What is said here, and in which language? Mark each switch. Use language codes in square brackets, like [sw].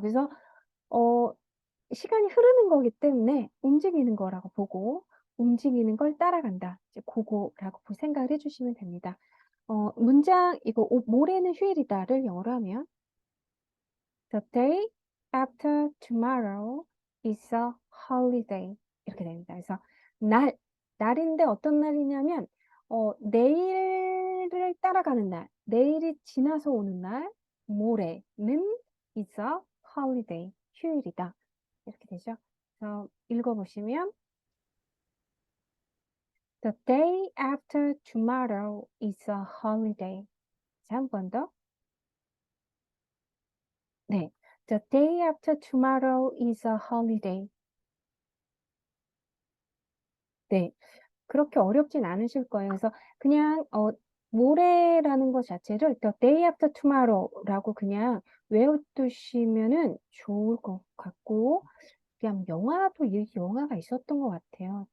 [ko] 그래서 어, 시간이 흐르는 거기 때문에 움직이는 거라고 보고 움직이는 걸 따라간다. 이제 그거라고 생각을 해주시면 됩니다. 문장 이거 모레는 휴일이다를 영어로 하면 [en] The day after tomorrow is a holiday. [ko] 이렇게 됩니다. 그래서 날인데 어떤 날이냐면, 내일을 따라가는 날, 내일이 지나서 오는 날, 모레는 [en] is a holiday. [ko] 휴일이다. 이렇게 되죠. 그래서 읽어보시면, [en] The day after tomorrow is a holiday. [ko] 자, 한 번 더. 네. [en] The day after tomorrow is a holiday. [ko] 네. 그렇게 어렵진 않으실 거예요. 그래서 그냥 모레라는 것 자체를 [en] the day after tomorrow [ko] 라고 그냥 외워두시면은 좋을 것 같고 그냥 이 영화가 있었던 것 같아요.